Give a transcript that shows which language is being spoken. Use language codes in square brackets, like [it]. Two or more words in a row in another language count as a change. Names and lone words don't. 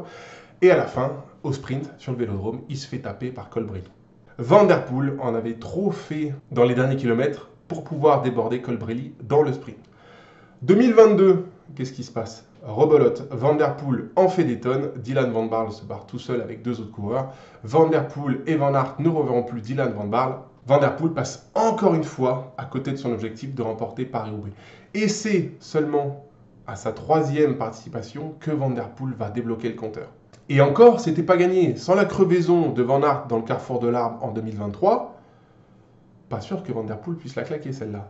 [fr] Et à la fin, au sprint, sur le vélodrome, il se fait taper par Colbrelli. Van Der Poel en avait trop fait dans les derniers kilomètres pour pouvoir déborder Colbrelli dans le sprint. 2022, qu'est-ce qui se passe ? Rebelote, Van Der Poel en fait des tonnes, Dylan Van Baarle se barre tout seul avec 2 autres coureurs. Van Der Poel et Van Aert ne reverront plus Dylan Van Baarle. Van Der Poel passe encore une fois à côté de son objectif de remporter Paris-Roubaix. Et c'est seulement à sa 3e participation que Van Der Poel va débloquer le compteur. Et encore, c'était pas gagné. Sans la crevaison de Van Aert dans le carrefour de l'Arbre en 2023, pas sûr que Van Der Poel puisse la claquer celle-là.